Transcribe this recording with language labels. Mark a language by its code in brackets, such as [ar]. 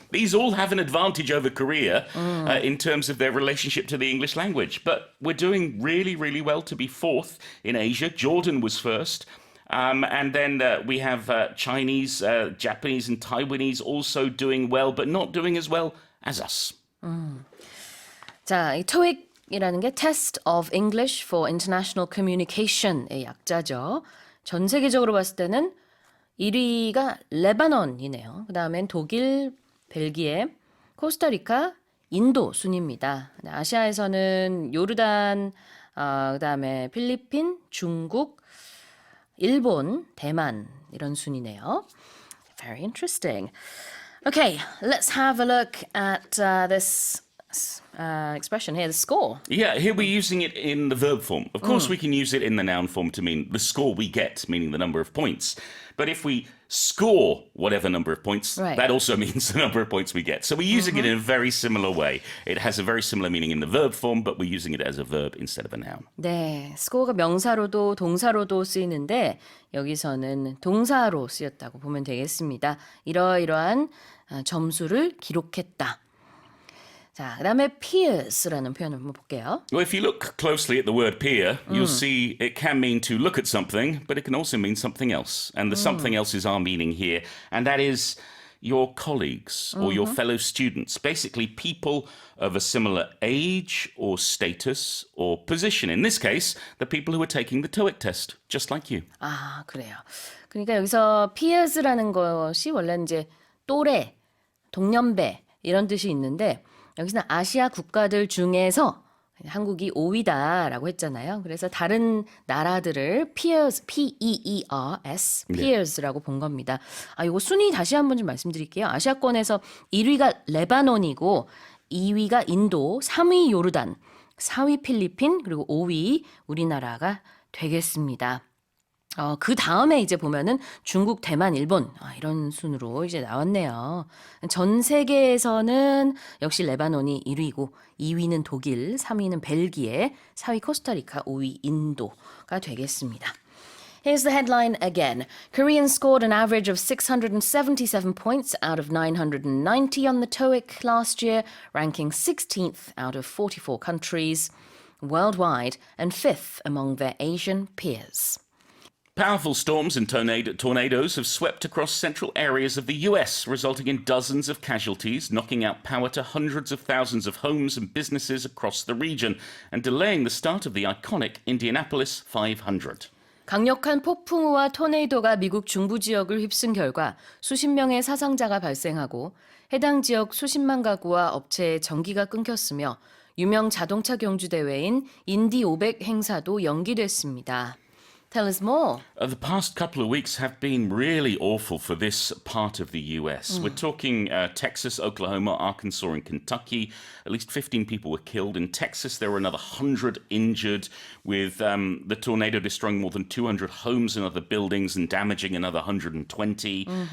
[en] These all have an advantage over Korea in terms of their relationship to the English language. But we're doing really, really well to be fourth in Asia. Jordan was first. And then we have Chinese, Japanese and Taiwanese also doing well, but not doing as well as us. [ko] 자, 이 TOEIC이라는 게 [en] Test of English for International Communication [ko] 의 약자죠. 전 세계적으로 봤을 때는 1위가 레바논이네요. 그 다음엔 독일, 벨기에, 코스타리카, 인도 순입니다. 아시아에서는 요르단, 그 다음에 필리핀, 중국, 일본, 대만 이런 순이네요. [en] Very interesting. Okay, let's have a look at this expression here, the score. Yeah, here we're using it in the verb form. Of course, we can use it in the noun form to mean the score we get, meaning the number of points. But if we score whatever number of points, Right. that also means the number of points we get. So we're using it in a very similar way. It has a very similar meaning in the verb form, but we're using it as a verb instead of a noun. [ko] 네, score가 명사로도 동사로도 쓰이는데 여기서는 동사로 쓰였다고 보면 되겠습니다. 이러이러한 점수를 기록했다. 자, 그다음에 peers라는 표현을 한번 볼게요. [en] Well, if you look closely at the word peer, you'll see it can mean to look at something, but it can also mean something else. And the something else is our meaning here, and that is your colleagues or your fellow students, basically people of a similar age or status or position. In this case, the people who are taking the TOEIC test, just like you. [ko] 아, 그래요. 그러니까 여기서 peers라는 것이 원래는 이제 또래, 동년배 이런 뜻이 있는데 여기서는 아시아 국가들 중에서 한국이 5위다라고 했잖아요. 그래서 다른 나라들을 peers, P-E-E-R-S, peers라고 본 겁니다. 아, 이거 순위 다시 한번 좀 말씀드릴게요. 아시아권에서 1위가 레바논이고 2위가 인도, 3위 요르단, 4위 필리핀, 그리고 5위 우리나라가 되겠습니다. 그 다음에 이제 보면은 중국, 대만, 일본 이런 순으로 이제 나왔네요. 전 세계에서는 역시 레바논이 1위고 2위는 독일, 3위는 벨기에, 4위 코스타리카, 5위 인도가 되겠습니다. [en] Here's the headline again. Korean scored an average of 677 points out of 990 on the TOEIC last year, ranking 16th out of 44 countries worldwide and 5th among their Asian peers. Powerful storms and tornadoes have swept across central areas of the US, resulting in dozens of casualties, knocking out power to hundreds of thousands of homes and businesses across the region, and delaying the start of the iconic Indianapolis 500. [ko] 강력한 폭풍우와 토네이도가 미국 중부 지역을 휩쓴 결과 수십 명의 사상자가 발생하고 해당 지역 수십만 가구와 업체의 전기가 끊겼으며 유명 자동차 경주 대회인 인디 500 행사도 연기됐습니다. [en] Tell us more. The past couple of weeks have been really awful for this part of the US. We're talking Texas, Oklahoma, Arkansas, and Kentucky. At least 15 people were killed. In Texas, there were another 100 injured, with the tornado destroying more than 200 homes and other buildings and damaging another 120.